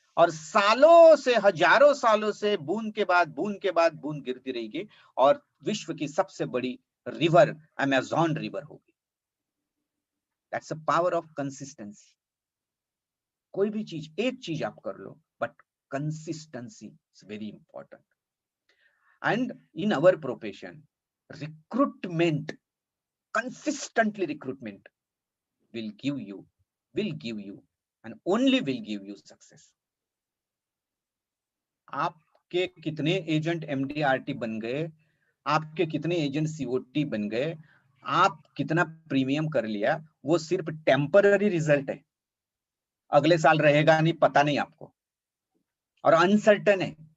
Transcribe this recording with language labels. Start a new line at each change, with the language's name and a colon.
Hindi: और सालों से, हजारों सालों से बूंद के बाद बूंद गिरती रहेगी और विश्व की सबसे बड़ी रिवर अमेज़न रिवर होगी।
English: That's a power of consistency.
Hindi: कोई भी चीज, एक चीज आप कर लो,
English: But consistency is very important. And in our profession, recruitment, consistently recruitment will give you and only will give you success.
Hindi: आपके कितने एजेंट एमडीआरटी बन गए, आपके कितने एजेंट सीओटी बन गए, आप कितना प्रीमियम कर लिया, वो सिर्फ टेम्पररी रिजल्ट है। अगले साल रहेगा नहीं, पता नहीं आपको, और अनसर्टन है।